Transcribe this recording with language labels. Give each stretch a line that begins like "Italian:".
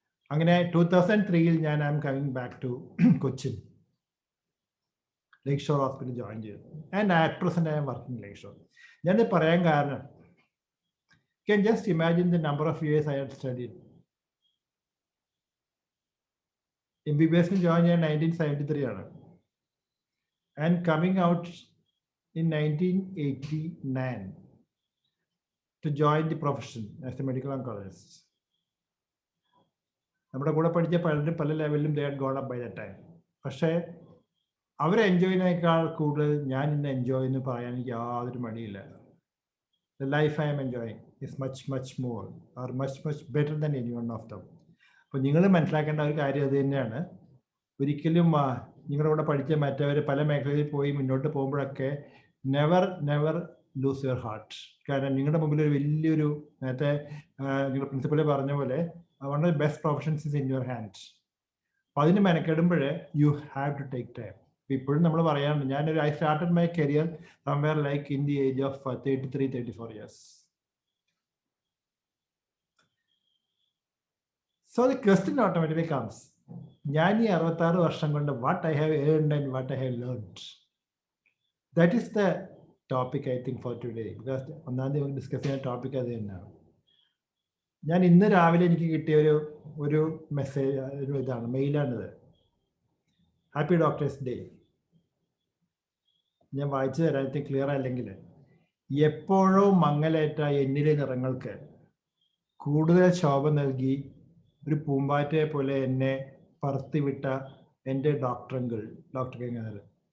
Malayalam: അങ്ങനെ 2003 ഞാൻ
English: I'm coming back to Cochin, Lakeshore hospital join ചെയ്തു. And at present I'm working Lakeshore.
Malayalam: ഞാനിത് പറയാൻ കാരണം
English: You can just imagine the number of years I had studied. MBBS joined in 1973 and coming out in 1989 to join the profession as a medical oncologist.
Malayalam: നമ്മുടെ കൂടെ പഠിച്ച പലരും പല ലെവലിലും
English: they had gone up by that time.
Malayalam: പക്ഷേ അവരെ enjoy ചെയ്യുന്നതിനേക്കാൾ കൂടുതൽ ഞാൻ ഇന്ന് എൻജോയ് എന്ന് പറയാൻ എനിക്ക് യാതൊരു മടിയില്ല.
English: The life I am enjoying is much more or much better than any one of them.
Malayalam: അപ്പോൾ നിങ്ങൾ മനസ്സിലാക്കേണ്ട ഒരു കാര്യം അത് തന്നെയാണ്. ഒരിക്കലും നിങ്ങളുടെ കൂടെ പഠിച്ച മറ്റവർ പല മേഖലയിൽ പോയി മുന്നോട്ട് പോകുമ്പോഴൊക്കെ
English: Never lose your heart.
Malayalam: കാരണം നിങ്ങളുടെ മുമ്പിൽ ഒരു വലിയൊരു നേരത്തെ നിങ്ങൾ പ്രിൻസിപ്പൽ പറഞ്ഞ പോലെ
English: One of the best professions is in your hand.
Malayalam: അപ്പം അതിന് മെനക്കെടുമ്പോൾ
English: You have to take time.
Malayalam: ഇപ്പോഴും നമ്മൾ പറയാറുണ്ട്
English: I started my career somewhere like in the age of 33-34 years. So the question automatically comes,
Malayalam: ഞാൻ ഈ 66 വർഷം കൊണ്ട്
English: what I have earned and what I have learned. That is the topic I think for today, because
Malayalam: ഒന്നാമത് discuss ചെയ്യുന്ന topic അത് തന്നെയാണ്. ഞാൻ ഇന്ന് രാവിലെ എനിക്ക് കിട്ടിയ ഒരു മെസ്സേജ്, ഒരു ഇതാണ്, മെയിലാണിത്.
English: Happy doctors day.
Malayalam: ഞാൻ വായിച്ചു തരാൻ ക്ലിയർ അല്ലെങ്കിൽ, എപ്പോഴോ മങ്ങലേറ്റ എന്നിലെ നിറങ്ങൾക്ക് കൂടുതൽ ശോഭ നൽകി ഒരു പൂമ്പാറ്റയെ പോലെ എന്നെ പറത്തിവിട്ട എൻ്റെ ഡോക്ടർ ഗംഗാധരൻ.